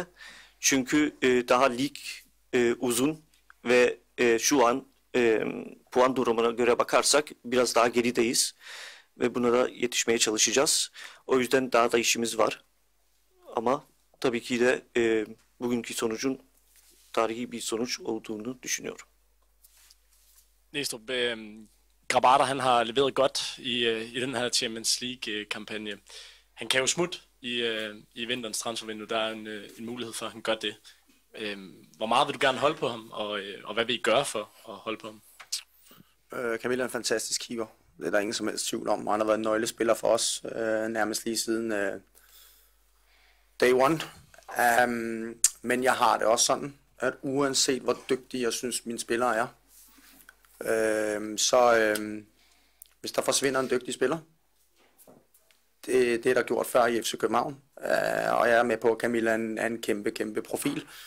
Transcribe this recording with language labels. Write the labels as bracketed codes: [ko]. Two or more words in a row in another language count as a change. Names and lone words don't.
[tr] Çünkü daha lig uzun ve şu an puan durumuna göre bakarsak biraz daha gerideyiz. Ve buna da yetişmeye çalışacağız. O yüzden daha da işimiz var. Ama tabii ki de bugünkü sonucun tarihi bir sonuç olduğunu düşünüyorum. [da] Næstrup, Grabara, han har leveret godt i den her Champions League-kampagne. Han kan jo smutte i vinterens transfervindue. Der er en mulighed for, at han gør det. Hvor meget vil du gerne holde på ham, og hvad vil I gøre for at holde på ham? Camilla er en fantastisk keeper. Det er der ingen som helst tvivl om. Han har været en nøglespiller for os, nærmest lige siden [en] day one. [da] Men jeg har det også sådan, at uanset hvor dygtig jeg synes mine spillere er, hvis der forsvinder en dygtig spiller, det er der gjort før i FC København, og jeg er med på, at Camilla er en kæmpe profil.